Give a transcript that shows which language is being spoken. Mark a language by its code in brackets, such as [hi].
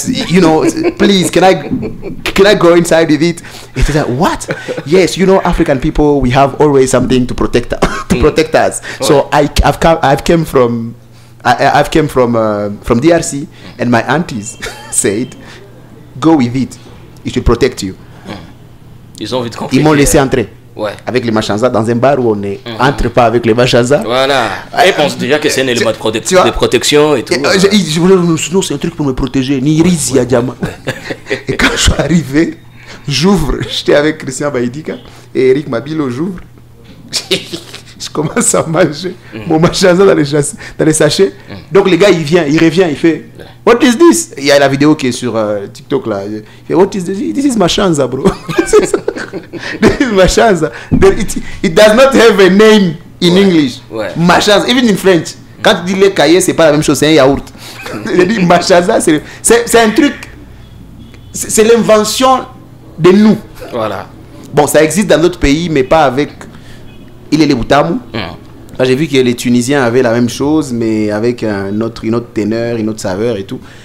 [en] You know, please, can I go inside with it? It is like, what? Yes, you know, African people, we have always something to protect us. So I've came from DRC, and my aunties said, go with it, it will protect you. [fr] Ils ont vite compris. Ils m'ont laissé entrer avec les Machanza dans un bar où on ne entre pas avec les Machanza. Voilà. Ils pensent déjà que c'est un élément de protection et tout. Non, c'est un truc pour me protéger. Niriz Yadjama. Et quand je suis arrivé, j'ouvre. J'étais avec Christian Baïdika et Eric Mabilo, j'ouvre. Je commence à manger mon Machanza dans les sachets. Donc le gars, il revient, il fait [en] what is this? [fr] Il y a la vidéo qui est sur TikTok là. Il fait [en] what is this? This is Machanza, bro. This is Machanza. It does not have a name in English. Machanza, even in French. [fr] Quand tu dis les cahiers, c'est pas la même chose, c'est un yaourt. Il dit Machanza, c'est un truc, c'est l'invention de nous. Voilà. Bon, ça existe dans d'autres pays, mais pas avec les Boutamu. Là, j'ai vu que les Tunisiens avaient la même chose, mais avec une autre teneur, une autre saveur et tout.